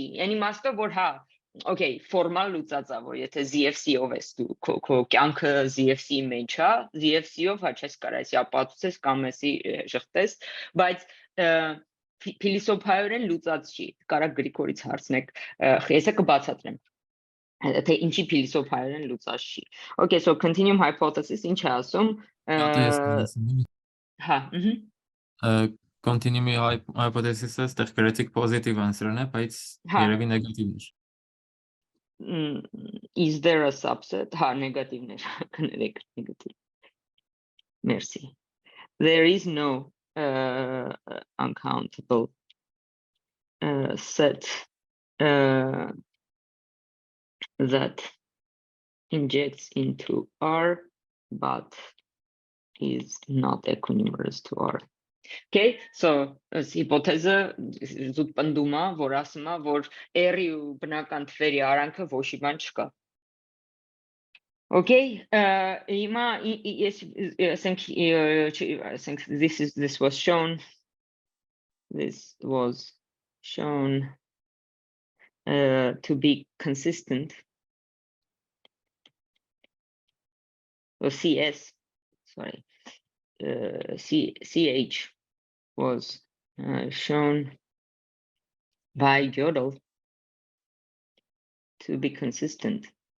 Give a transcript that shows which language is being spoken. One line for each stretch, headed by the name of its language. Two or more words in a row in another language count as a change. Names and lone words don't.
Armenian: Այն իմաստով, որ հա, okay, ֆորմալ լուծած է, որ եթե ZFC-ով ես դու քո կյանքը ZFC-ի մեջ է, ZFC-ով հա չես կարա էսի ապացուցես կամ էսի շղթես, բայց փիլիսոփայորեն լուծած չի։ Կարա Գրիգորից հարցնեք, ես կբացատրեմ։ Թե ինչի փիլիսոփայորեն լուծած չի։
English: Okay, so continuum hypothesis
Armenian: ինչ է ասում։ Հա,
English: Continuum hypothesis-ը
Armenian: ստեղ գրեցիք
English: positive answer-ն
Armenian: է, բայց երևի նեգատիվն է։
English: Is there a subset?
Armenian: Հա, նեգատիվն է, կներեք, նեգատիվ։ Merci.
English: There is no uncountable set that injects into R but is not equinumerous to R. Okay, so hypothese
Armenian: զուտ պնդում է, որ ասում է, որ R-ի ու բնական թվերի արանքը ոչի բան չկա։ Okay, հիմա ասենք
English: this was shown to be consistent. Or CS, sorry, CH was shown by Gödel to be consistent.